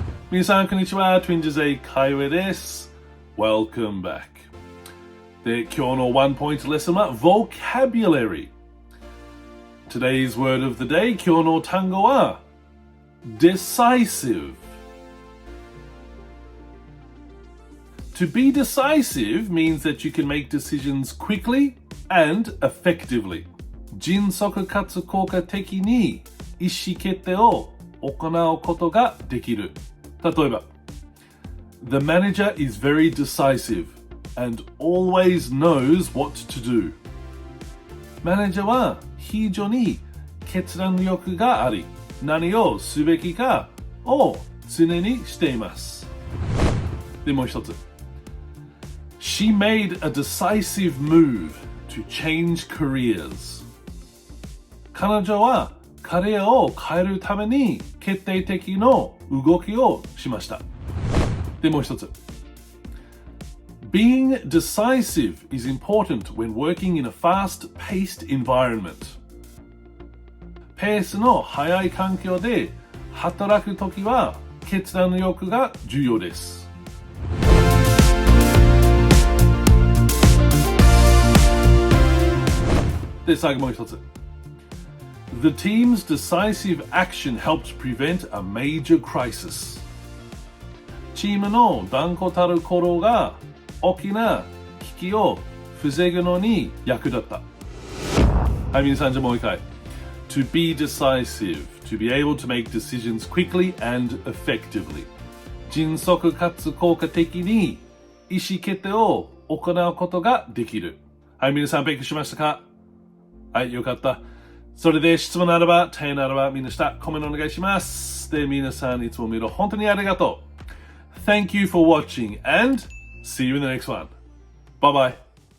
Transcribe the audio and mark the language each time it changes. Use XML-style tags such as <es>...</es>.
<ja>皆さんこんにちは、Twinges 英会話です。</ja> <en>Welcome back。</en> <ja>で、今日のワンポイントレッスンは Vocabulary。</ja> <en>Today's word of the day,</en> <ja>今日の単語は Decisive.</ja> <en>To be decisive means that you can make decisions quickly and effectively.</en> <ja>迅速かつ効果的に意思決定を行うことができる。例えば</ja> <en>The manager is very decisive and always knows what to do.</en> <ja>マネージャーは非常に決断力があり、何をすべきかを常にしています。でもう一つ。</ja> <en>She made a decisive move to change careers.</en> <ja>彼女はキャリアを変えるために決定的な動きをしました。でもう一つ。</ja> <en>Being decisive is important when working in a fast-paced environment.</en> <ja>ペースの速い環境で働くときは決断力が重要です。で、最後もう一つ。</ja> <en>The team's decisive action helped prevent a major crisis.</en> <ja>チームの断固たる行動が大きな危機を防ぐのに役立った。はい、皆さんじゃもう一回。</ja> <en>To be decisive, to be able to make decisions quickly and effectively.</en> <ja>迅速かつ効果的に意思決定を行うことができる。はい、皆さん勉強しましたか？はい、よかった。それで質問ならば、提案ならば、みんな下、コメントお願いします。で、皆さんいつも見る本当にありがとう。</ja> <en>Thank you for watching and see you in the next one. Bye bye.</en>